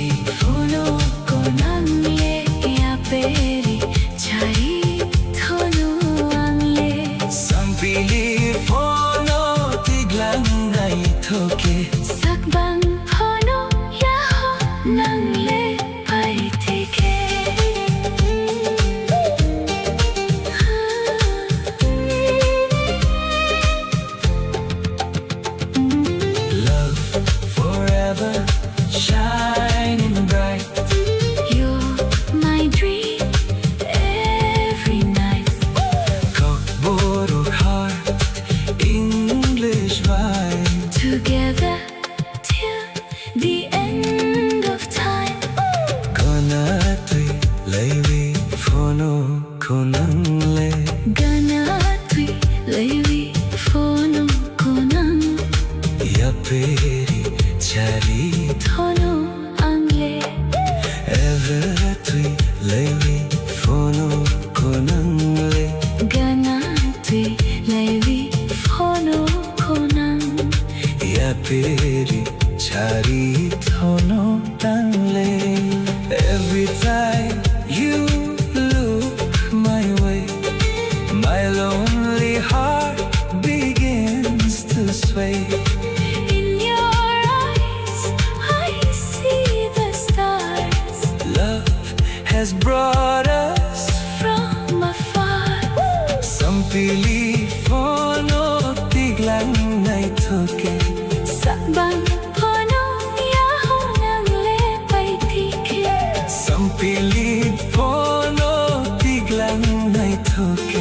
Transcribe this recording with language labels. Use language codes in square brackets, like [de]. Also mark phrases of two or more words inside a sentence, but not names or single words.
[trp] Fono konang le ya peri chari thono angle. sampili fono tiglang nai thoke. Sakbang phono ya ho nang le pai tike. [en] Love forever shining bright. You're my dream every night. Kokborok English vibe. Together till the end of time. [trp] Ganatwi laywi fono ko nangle. Gana tui levi phono konang. Yaperi chari Thono angle. everatwi lewi fono ko nangle. Gana tui levi phono konang. Yaperi chari thono tangle. [en] Every time you look my way, my lonely heart begins to sway. In your eyes I see the stars. Love has brought us From afar. [trp] sampili fono tiglang nai thoke. Sakbang phono ya ho nang le pai tike. Sampili fono tiglang nai thoke.